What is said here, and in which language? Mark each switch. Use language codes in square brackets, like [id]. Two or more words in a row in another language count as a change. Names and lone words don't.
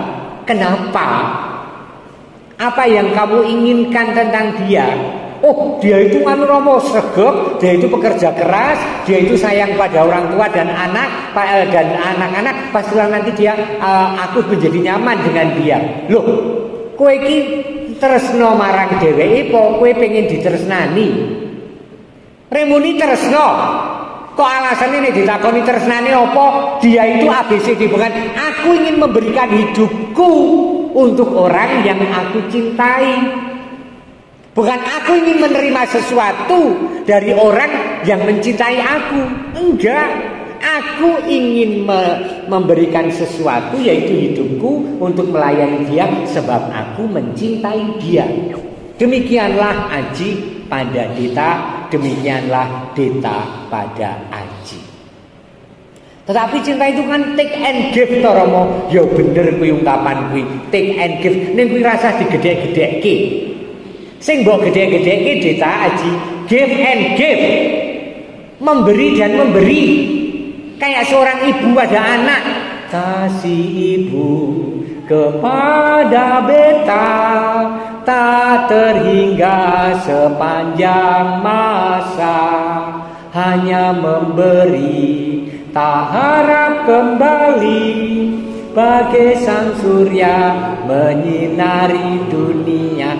[id] Kenapa? Apa yang kamu inginkan tentang dia? Oh, dia itu Romo sregep, dia itu pekerja keras, dia itu sayang pada orang tua dan anak-anak. Pastilah nanti dia aku menjadi nyaman dengan dia. Loh, [jv] kowe iki tresno marang dheweke apa kowe pengen ditresnani? Remuni tresno. Kok alasannya nek ditakoni tresnane apa? [id] Dia itu ABCD, bukan aku ingin memberikan hidupku untuk orang yang aku cintai. Bukan aku ingin menerima sesuatu dari orang yang mencintai aku. Enggak. Aku ingin memberikan sesuatu, yaitu hidupku, untuk melayani dia, sebab aku mencintai dia. Demikianlah Aji pada Dita, demikianlah Dita pada Aji. Tetapi cinta itu kan [en] take and give [id] to Romo. [jv] Ya bener kuwi ungkapan kuwi, [en] take and give. [jv] Ning kuwi rasa digedhek-gedhekke. Sing mbok gedhek-gedhekke Dita Aji, [en] give and give. [id] Memberi dan memberi. Kayak seorang ibu pada anak. Kasih ibu kepada beta tak terhingga sepanjang masa, hanya memberi tak harap kembali, bagai sang surya menyinari dunia.